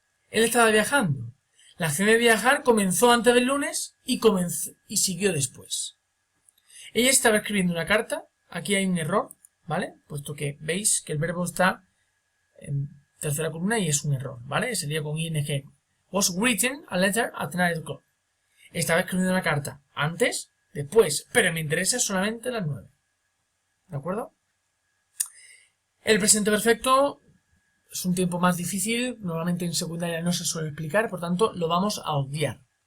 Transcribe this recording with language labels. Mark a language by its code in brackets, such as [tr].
[es] Él estaba viajando. La acción de viajar comenzó antes del lunes y siguió después. Ella estaba escribiendo una carta. Aquí hay un error, ¿vale? Puesto que veis que el verbo está en tercera columna y es un error, ¿vale? Sería con ing. [en] Was written a letter at 9 o'clock. [es] Estaba escribiendo una carta antes, después, pero me interesa solamente las 9. ¿De acuerdo? El presente perfecto es un tiempo más difícil, normalmente en secundaria no se suele explicar, por tanto lo vamos a obviar.